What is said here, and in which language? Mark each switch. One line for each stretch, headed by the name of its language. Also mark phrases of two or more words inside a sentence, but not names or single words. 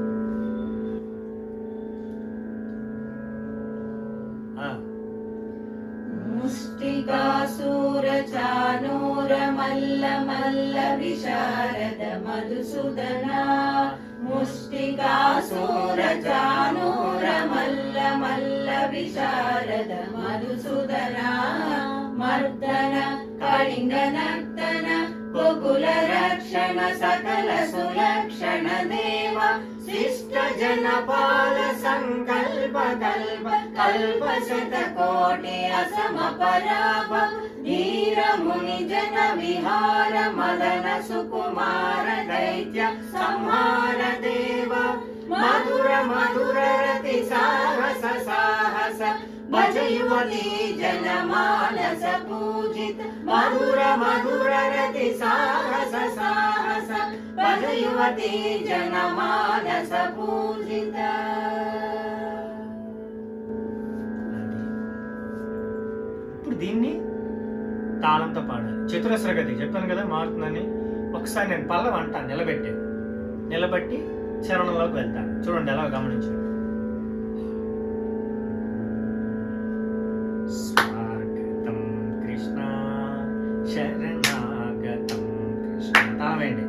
Sanskrit: मुष्टिकासुर चाणूर मल्ल मल्ल विशारद मधुसूदन. मुष्टिकासुर चाणूर मल्ल मल्ल विशारद मधुसूदन. मर्दन कलिङ्ग नर्तन गोकुल रक्षण सकल सुलक्षण देव शिष्ट जनपाल संकल्प कल्प कल्प शतकोटि असम पराभ धीर मुनि जन विहार मदन सुकुमार दैत्य संहार देव मधुर मधुर रति साहस साहस भज युवती जनमानस पूजित मधुर मधुर रति साहस साहस भज युवती जनमानस पूजित.
Telugu: ఇప్పుడు దీన్ని తాళంతో పాడాలి. చతురస్రగతి చెప్పాను కదా మారుతుందని. ఒకసారి నేను పల్లవి అంటాను, నిలబెట్టి చరణంలోకి వెళ్తాను. చూడండి ఎలా గమనించండి. స్వాగతం కృష్ణ శరణాగతం కృష్ణ తాళమేంటి.